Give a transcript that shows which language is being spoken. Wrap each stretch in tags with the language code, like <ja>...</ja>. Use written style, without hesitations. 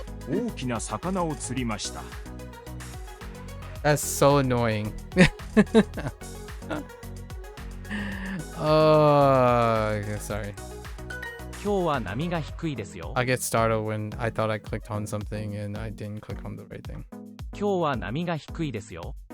<ja>大きな魚を釣りました。</ja> <en>That's so annoying. Oh, sorry.</en> <ja>今日は波が低いですよ。</ja> <en>I get startled when I thought I clicked on something and I didn't click on the right thing.</en> <ja>今日は波が低いですよ。</ja>